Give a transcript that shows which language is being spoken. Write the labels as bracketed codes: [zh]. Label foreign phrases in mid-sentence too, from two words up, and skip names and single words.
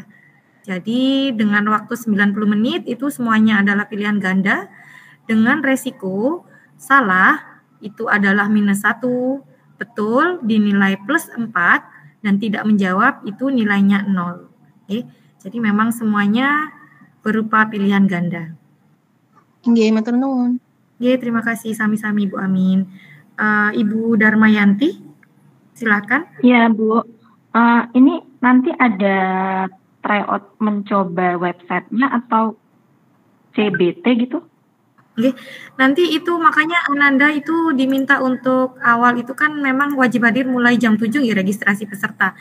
[id] Jadi dengan waktu 90 menit itu semuanya adalah pilihan ganda, dengan resiko salah itu adalah -1, betul dinilai +4, dan tidak menjawab itu nilainya 0. Oke, jadi memang semuanya berupa pilihan ganda. [jv] Nggih, matur nuwun. [id] Nggih, terima kasih sami-sami Bu Amin. Ibu Darmayanti, silakan. Ya Bu, ini nanti ada tryout mencoba websitenya atau CBT gitu? Oke, nanti itu makanya Ananda itu diminta untuk awal itu kan memang wajib hadir mulai jam 7 ya registrasi peserta.